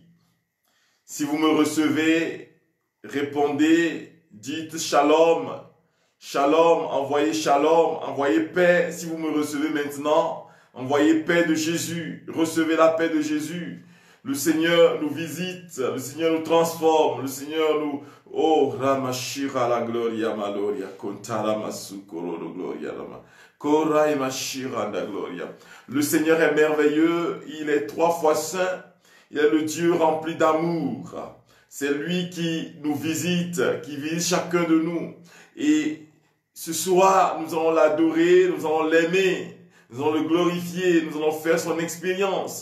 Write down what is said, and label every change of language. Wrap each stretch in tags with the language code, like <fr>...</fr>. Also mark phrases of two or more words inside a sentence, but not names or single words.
<fr>Si vous me recevez, répondez, dites shalom. Shalom, envoyez paix. Si vous me recevez maintenant, envoyez paix de Jésus. Recevez la paix de Jésus. Le Seigneur nous visite, le Seigneur nous transforme, le Seigneur nous... Oh, Ramashira la gloria maloria, Kontara masukoro lo gloria lama. Korai mashira la gloria. Le Seigneur est merveilleux, il est 3 fois saint, il est le Dieu rempli d'amour. C'est lui qui nous visite, qui visite chacun de nous. Et ce soir, nous allons l'adorer, nous allons l'aimer, nous allons le glorifier, nous allons faire son expérience.</fr>